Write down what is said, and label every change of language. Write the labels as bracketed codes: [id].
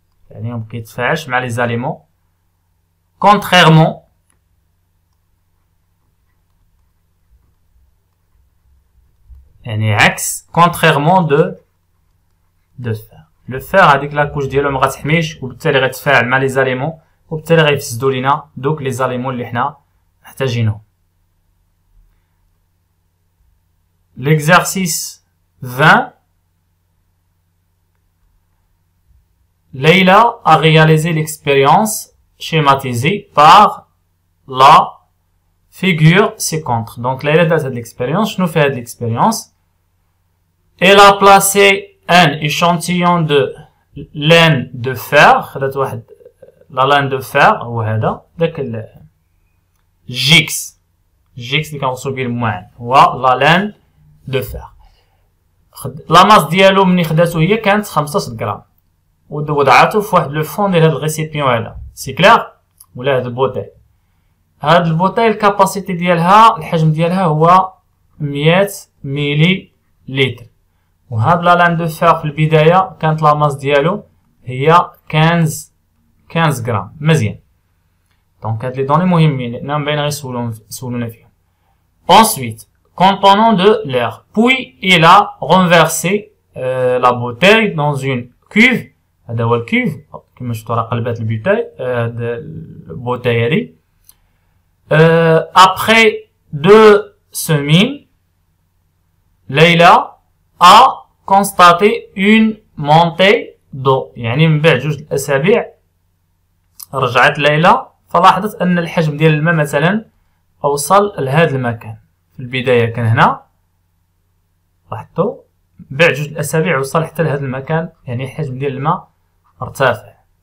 [ar] يعني ما كيتفاعلش مع les aliments. [fr] Contrairement [ar] يعني عكس [fr] contrairement de fer. [ar] le fer هذيك لا كوش ديالو ما غتحميش وبالتالي غيتفاعل مع لي زاليمون وبالتالي غيفسدوا لينا دوك لي زاليمون اللي حنا محتاجينهم. [fr] L'exercice 20. Leila a réalisé l'expérience schématisée par la figure ci-contre. Donc Leila a fait l'expérience. [ar] شنو في هاد l'expérience? [fr] Elle a placé un échantillon de laine de fer. [ar] خدات واحد la laine de fer هو هذا داك الجيكس اللي كنوصلو بيه المعان هو la laine de fer. لا ماس ديالو مني خداتو هي كانت 15 غرام ووضعاتو في واحد لو فون ديال هاد الريسيبيون هذا. سي كلير؟ ولا هاد البوتاي. هاد البوتاي الكاباسيتي ديالها الحجم ديالها هو 100 ملي لتر. وهاد لا لان دو فير في البدايه كانت لا ماس ديالو هي 15 غرام. مزيان. دونك هاد لي دوني مهمين لانهم باين غيسولونا فيهم. [fr] Ensuite, contenant de l'air. Puis, il a renversé la bouteille dans une cuve. [ar] هذا هو الكيف كما شفتوا راه قلبات البوتاي هذه. [fr] Après 2 semaines, Leila a constaté une montée d'eau. [ar] يعني من بعد 2 أسابيع رجعت ليلى فلاحظت ان الحجم ديال الماء مثلا اوصل لهذا المكان. في البداية كان هنا، لاحظتوا بعد 2 أسابيع وصل حتى لهذا المكان، يعني الحجم ديال الماء ارتفع.